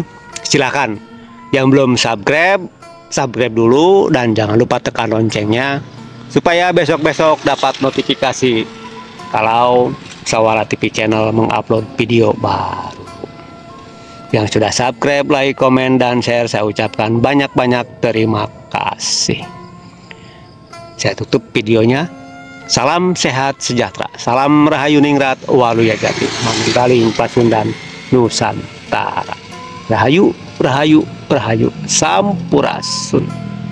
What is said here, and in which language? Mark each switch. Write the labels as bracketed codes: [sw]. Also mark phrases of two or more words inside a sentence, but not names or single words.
[id] Silahkan yang belum subscribe, subscribe dulu, dan jangan lupa tekan loncengnya supaya besok-besok dapat notifikasi kalau Sawara TV Channel mengupload video baru. Yang sudah subscribe, like, komen, dan share, saya ucapkan banyak-banyak terima kasih. Saya tutup videonya. Salam sehat sejahtera, [su] salam Rahayu Ningrat Waluya Jati, Manggaling Pasundan Nusantara. Rahayu, Rahayu, Rahayu, Sampurasun.